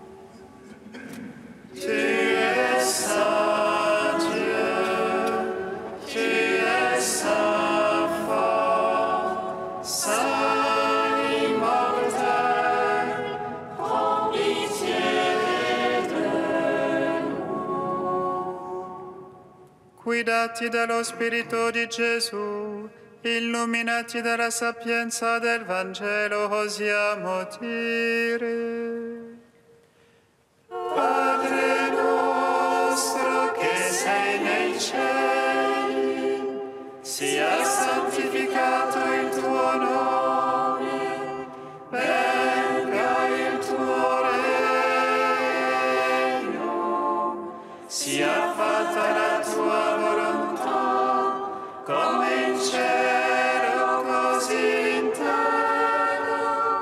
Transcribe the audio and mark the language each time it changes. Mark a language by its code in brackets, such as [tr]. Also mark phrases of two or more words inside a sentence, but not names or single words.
[fr] Tu es saint Dieu, tu es saint fort, saint immortel, prends pitié de nous. [it] Guidati dallo Spirito di Gesù, illuminati dalla sapienza del Vangelo, osiamo dire: Padre nostro che sei nei cieli, sia santificato il tuo nome, venga il tuo regno, sia fatta la tua volontà, come in cielo così in terra.